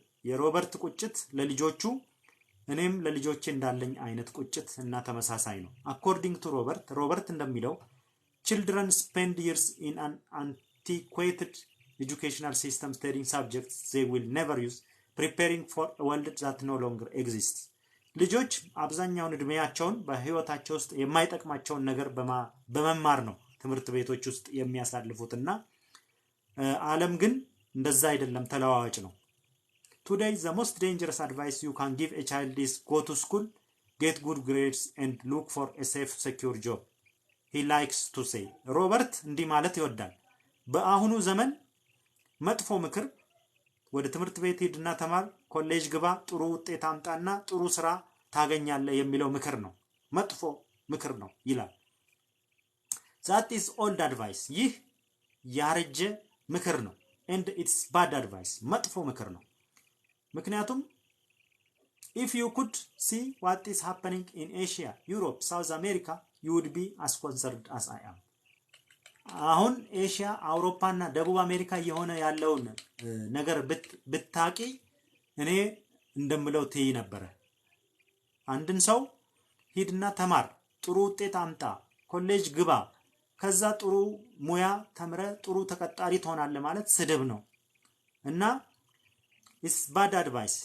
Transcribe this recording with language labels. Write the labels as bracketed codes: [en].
[am] የሮበርት ቁጭት ለልጆቹ እኔም ለልጆቼ እንዳለኝ አይነት ቁጭት እና ተመሳሳይ ነው [en] According to Robert [am] እንደሚለው [en] children spend years in an antiquated educational system studying subjects they will never use preparing for a world that no longer exists [am] ልጆች አብዛኛውን እድሜያቸውን በህይወታቸው ውስጥ የማይጠቅማቸውን ነገር በመማር ነው ትምህርት ቤቶች ውስጥ የሚያሳልፉትና ዓለም ግን እንደዛ አይደለም ተለዋዋጭ ነው [en] Today the most dangerous advice you can give a child is go to school get good grades and look for a safe secure job. He likes to say. [am] ሮበርት እንዲህ ማለት ይወዳል። በአሁኑ ዘመን መጥፎ ምክር ወደ ትምህርት ቤት ሂድና ተማር፣ ኮሌጅ ግባ፣ ጥሩ ውጤት አምጣና ጥሩ ስራ ታገኛለህ የሚለው ምክር ነው። መጥፎ ምክር ነው ይላል። [en] That is old advice. [am] ይህ ያረጀ ምክር ነው። [en] And it's bad advice. [am] መጥፎ ምክር ነው። ምክንያቱም [en] if you could see what is happening in Asia, Europe, South America, you would be as concerned as I am. [am] አሁን ኤሽያ አውሮፓና ደቡብ አሜሪካ የሆነ ያለውን ነገር ብታቂ እኔ እንደምለው ትይ ነበር። አንድን ሰው ሂድና ተማር፣ ጥሩ ውጤት አምጣ፣ ኮሌጅ ግባ፣ ከዛ ጥሩ ሙያ ተምረ ጥሩ ተቀጣሪ ትሆናለህ ማለት ስድብ ነው እና [en] it's bad advice.